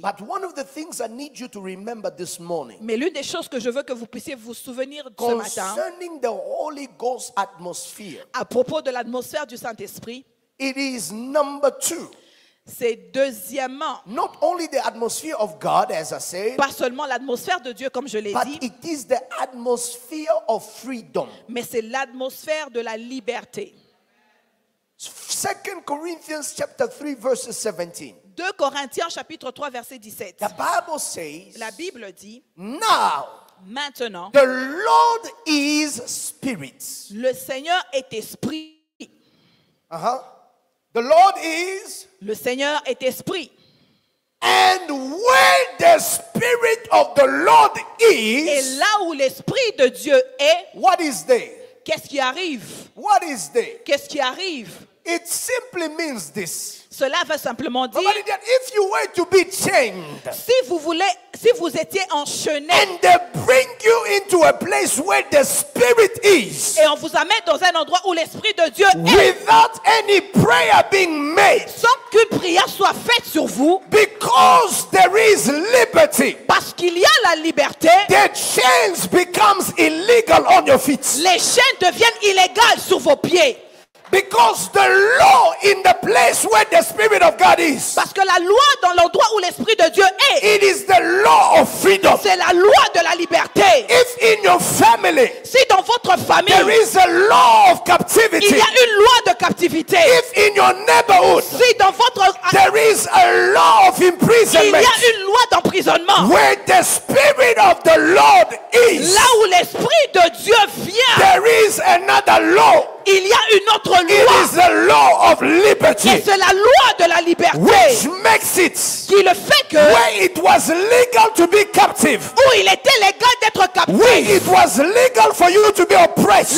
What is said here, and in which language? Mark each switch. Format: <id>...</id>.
<en>But one of the things I need you to remember this morning,</en> <fr>Mais l'une des choses que je veux que vous puissiez vous souvenir ce matin,</fr> <en>concerning the Holy Ghost atmosphere,</en> <fr>à propos de l'atmosphère du Saint-Esprit,</fr> <en>it is number 2.</en> <fr>c'est deuxièmement,</fr> <en>Not only the atmosphere of God, as I said,</en> <fr>pas seulement l'atmosphère de Dieu, comme je l'ai</fr> <en>but</en> <fr>dit,</fr> <en>it is the atmosphere of freedom.</en> <fr>mais c'est l'atmosphère de la liberté.</fr> <en>2 Corinthians chapter 3 verse 17.</en> <fr>2 Corinthiens chapitre 3 verset 17.</fr> <en>The Bible says,</en> <fr>La Bible dit,</fr> <en>now</en> <fr>maintenant,</fr> <en>the Lord is spirit.</en> <fr>le Seigneur est esprit.</fr> <en>The Lord is,</en> <fr>Le Seigneur est esprit.</fr> <en>and where the spirit of the Lord</en> <fr>Et</fr> <en>is,</en> <fr>là où l'esprit de Dieu est,</fr> <en>what is there?</en> <fr>qu'est-ce qui arrive?</fr> <en>What is there?</en> <fr>Qu'est-ce qui arrive?</fr> <en>It simply means this.</en> <fr>Cela veut simplement dire,</fr> <en>That if you were to be chained</en> <fr>si vous étiez enchaîné</fr> <en>and they bring you into a place where the spirit is,</en> <fr>et on vous amène dans un endroit où l'esprit de Dieu est,</fr> <en>without any prayer being made,</en> <fr>sans qu'une prière soit faite sur vous,</fr> <en>because there is liberty,</en> <fr>parce qu'il y a la liberté,</fr> <en>the chains becomes illegal on your feet.</en> <fr>les chaînes deviennent illégales sur vos pieds.</fr> <en>Because the law in the place where the Spirit of God is,</en> <fr>Parce que la loi dans l'endroit où l'esprit de Dieu est,</fr> <en>it is the law of freedom.</en> <fr>c'est la loi de la liberté.</fr> <en>If in your family</en> <fr>Si dans votre famille,</fr> <en>there is a law of</en> <fr>il</fr> <en>captivity,</en> <fr>y a une loi de captivité,</fr> <en>if in your neighborhood</en> <fr>si dans votre</fr> <en>there is a law of</en> <fr>il y</fr> <en>imprisonment,</en> <fr>a une loi d'emprisonnement,</fr> <en>where the Spirit of the Lord is,</en> <fr>là où l'esprit de Dieu vient,</fr> <en>there is another law.</en> <fr>il y a une autre</fr> <en>It</en> <fr>loi.</fr> <en>is the law of liberty,</en> <fr>Et c'est la loi de la liberté</fr> <en>which makes it</en> <fr>qui le fait que</fr> <en>where it was legal to be captive,</en> <fr>où il était légal d'être</fr> <en>where</en> <fr>captif,</fr> <en>it was legal for you to be oppressed,</en>